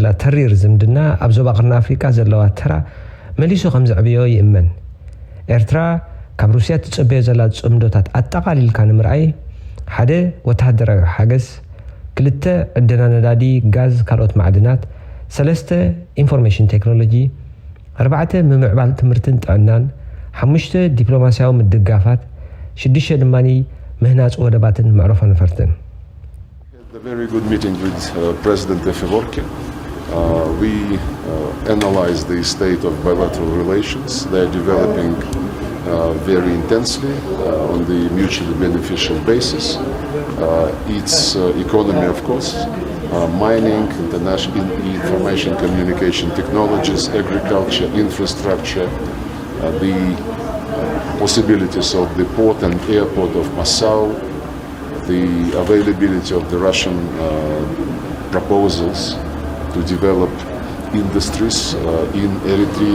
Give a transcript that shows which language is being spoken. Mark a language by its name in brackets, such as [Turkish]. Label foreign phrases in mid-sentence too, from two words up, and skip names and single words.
[Tigrinya] ተሪር ዝምድና ኣብ ዞባ ቀርኒ ኣፍሪቃ ዘለዋ ተራ መሊሱ ከም ዘዕብዮ ይእመን ኤርትራ ካብ ሩስያ ትጽበዮ ዘላ ጽምዶታት ኣጠቓሊልካ ንምርኣይ ሓደ ወተሃደራዊ ሓገዝ ክልተ ዕድና ነዳዲ ጋዝ ካልኦት ማዕድናት ሰለስተ [English] information technology [Tigrinya] ኣርባዕተ ምምዕባል ትምህርትን ጥዕናን ሓሙሽተ ዲፕሎማስያዊ ምድጋፋት ሽዱሽተ ድማኒ ምህናጽ ወደባትን መዕረፎ ነፈርትን [English] A very good meeting with President Afeworki. We analyzed the state of bilateral relations. They are developing very intensely on the mutually beneficial basis. Its economy, of course, mining, international information communication technologies, agriculture, infrastructure, the possibilities of the port and airport of Masao, the availability of the Russian proposals to develop industries in Eritrea.